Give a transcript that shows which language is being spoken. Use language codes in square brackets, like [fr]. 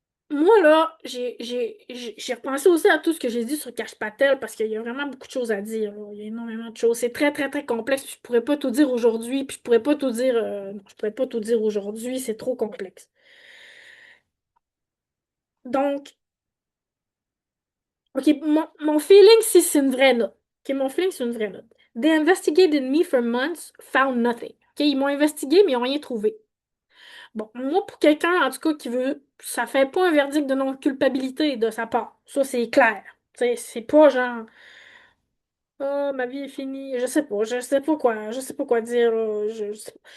[fr] Moi, là, j'ai repensé aussi à tout ce que j'ai dit sur Cash Patel parce qu'il y a vraiment beaucoup de choses à dire, là. Il y a énormément de choses. C'est très, très, très complexe. Puis je pourrais pas tout dire aujourd'hui. Puis je pourrais pas tout dire. Non, je pourrais pas tout dire aujourd'hui. C'est trop complexe. Donc, OK, mon feeling, si c'est une vraie note. OK, mon feeling, c'est une vraie note. [en] They investigated me for months, found nothing. [fr] OK, ils m'ont investigué, mais ils n'ont rien trouvé. Bon, moi, pour quelqu'un, en tout cas, qui veut, ça fait pas un verdict de non-culpabilité de sa part. Ça, c'est clair. Tu sais, c'est pas genre. Oh, ma vie est finie. Je sais pas quoi dire, là. Je sais pas.